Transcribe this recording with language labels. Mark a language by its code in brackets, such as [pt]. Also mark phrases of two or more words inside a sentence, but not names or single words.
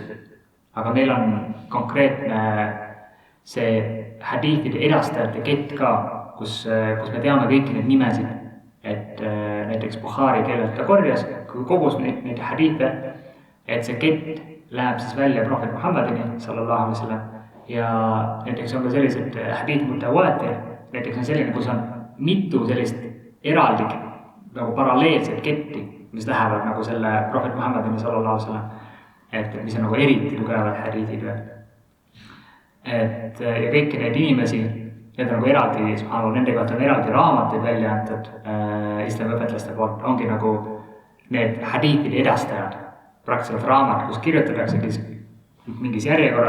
[et] aga meil on konkreetne see hadiithide edastajate kett ka, kus me teame kõiki neid nimesid, et näiteks Bukhari kellelt ta korjas, kogus neid hadiithe, et see kett läheb siis välja Prohvet Muhammedini [ar] صلى الله عليه وسلم [et] ja näiteks on ka sellised [ar] حديث متواتر, [et] näiteks on selline, kus on mitu sellist eraldi nagu paralleelset ketti, mis lähevad nagu selle Prohvet Muhammedini [ar] صلى الله عليه وسلم, [et] et mis on nagu eriti tugevad hadiithid. Et ja kõiki neid inimesi, need on nagu eraldi, nende kohta on eraldi raamateid välja antud islamiõpetlaste poolt, ongi nagu need hadiithide edastajad, praktiliselt raamat, kus kirjutatakse mingis järjekorras,